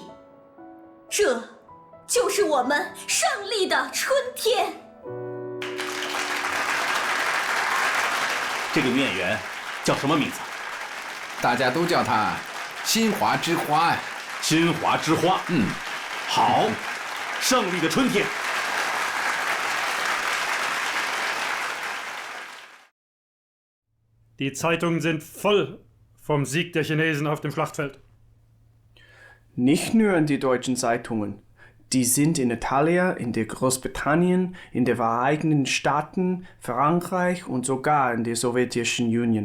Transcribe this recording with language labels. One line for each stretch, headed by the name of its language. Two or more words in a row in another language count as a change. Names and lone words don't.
Chinese: 这就是我们胜利的春天。这个女演员叫什么名字？大家都叫她新华之花呀。新华之花。好，胜利的春天。
German: Die Zeitungen sind voll vom Sieg der Chinesen auf dem Schlachtfeld. Nicht nur in die deutschen Zeitungen. Die sind in Italien, in der Großbritannien, in den Vereinigten Staaten, Frankreich und sogar in der Sowjetischen Union.